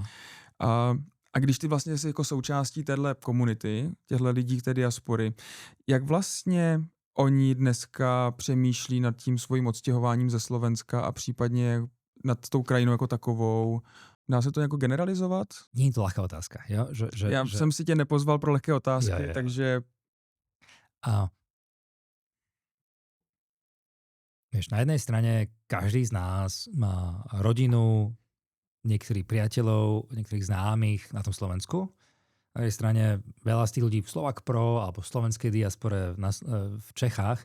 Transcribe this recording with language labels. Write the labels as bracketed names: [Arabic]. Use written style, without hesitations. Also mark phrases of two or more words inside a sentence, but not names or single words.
[Czech] A když ty vlastně jsi jako součástí téhle komunity, těchto lidí, té diaspory, jak vlastně oni dneska přemýšlí nad tím svým odstěhováním ze Slovenska a případně nad tou krajinou jako takovou? Dá se to jako generalizovat? [Slovak] Nie je to ľahká otázka. Jo? [Czech] Já jsem si tě nepozval pro lehké otázky, jo. takže... [Slovak] Vieš, na jednej strane každý z nás má rodinu, niektorých priateľov, niektorých známych na tom Slovensku. Na jednej strane veľa z tých ľudí v Slovak Pro alebo v slovenskej diaspore v Čechách.